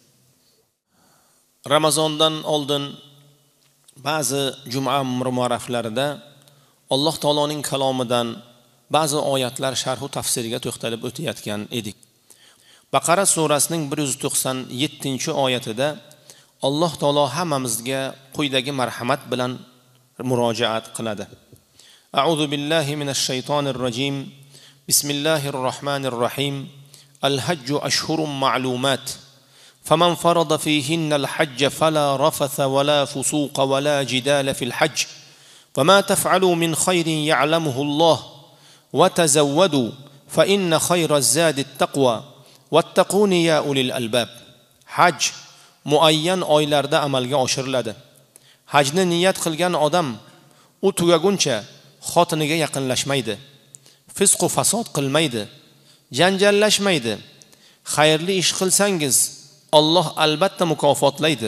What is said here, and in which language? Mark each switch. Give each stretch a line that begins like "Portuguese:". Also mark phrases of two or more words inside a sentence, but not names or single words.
Uzbek: Ramazondan oldin ba'zi juma muboraklarida Alloh taoloning kalomidan ba'zi oyatlar sharh va tafsiriga to'xtalib o'tayotgan edik. Baqara surasining 197-oyatida Alloh taolo hammamizga quyidagi marhamat bilan murojaat qiladi.
Arabic: أعوذ بالله من الشيطان الرجيم. بسم الله الرحمن الرحيم. الحج أشهر معلومات. فمن فرض فيهن الحج فلا رفث ولا فسوق ولا جدال في الحج وما تفعلوا من خير يعلمه الله وتزودوا فإن خير الزاد التقوى واتقون يا أولي الألباب.
Uzbek: Haj muayyan oylarda amalga oshiriladi. Hajni niyat qilgan odam u tugaguncha xotiniga yaqinlashmaydi, fisq va fasod qilmaydi, janjallashmaydi. Xayrli ish qilsangiz Alloh albatta mukofotlaydi.